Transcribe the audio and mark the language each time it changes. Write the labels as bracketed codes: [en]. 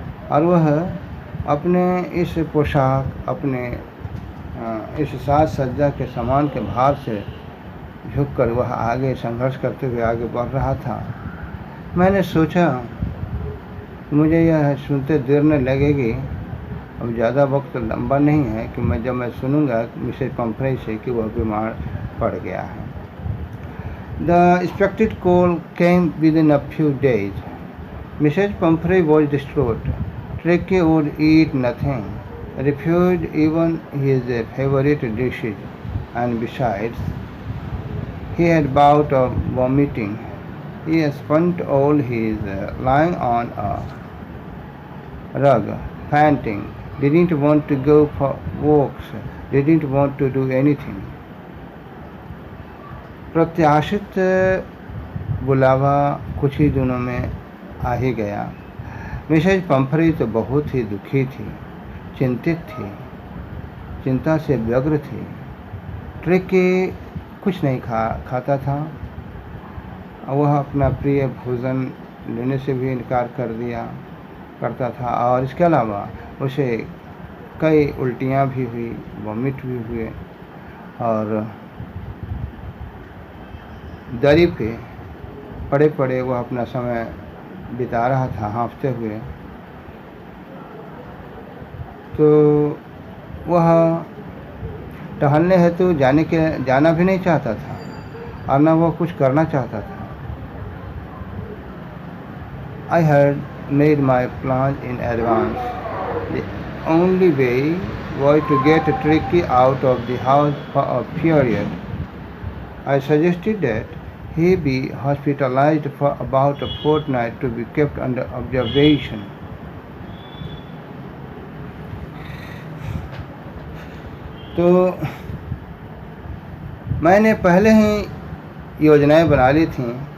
[hi] और वह अपने इस पोशाक, अपने इस साज सज्जा के सामान के भार से झुककर वह आगे संघर्ष करते हुए आगे बढ़ रहा था। मैंने सोचा मुझे यह सुनते देर न लगेगी, अब ज़्यादा वक्त लंबा नहीं है कि जब मैं सुनूंगा मिसेज पंफ्रे से कि वह बीमार पड़ गया है। [en] The expected call came within a few days. Mrs. Pumphrey was distraught. Tricky would eat nothing, refused even his favorite dishes, and besides, he had bout of vomiting. He spent all his lying on a rug, panting, didn't want to go for walks, didn't want to do anything. [hi] प्रत्याशित बुलावा कुछ ही दिनों में आ ही गया। Mrs पंफरी तो बहुत ही दुखी थी, चिंतित थी, चिंता से व्यग्र थी। ट्रिकी कुछ नहीं खाता था। वह अपना प्रिय भोजन लेने से भी इनकार करता था और इसके अलावा उसे कई उल्टियाँ भी हुई, वॉमिट भी हुए और दरी पे पड़े पड़े वह अपना समय बिता रहा था हाँफते हुए। तो वह टहलने हेतु जाना भी नहीं चाहता था और न वह कुछ करना चाहता था। [en] I had made my plans in advance. The only way was to get Tricky out of the house for a period. I suggested that he be hospitalized for about a fortnight to be kept under observation. [hi] तो मैंने पहले ही योजनाएं बना ली थीं।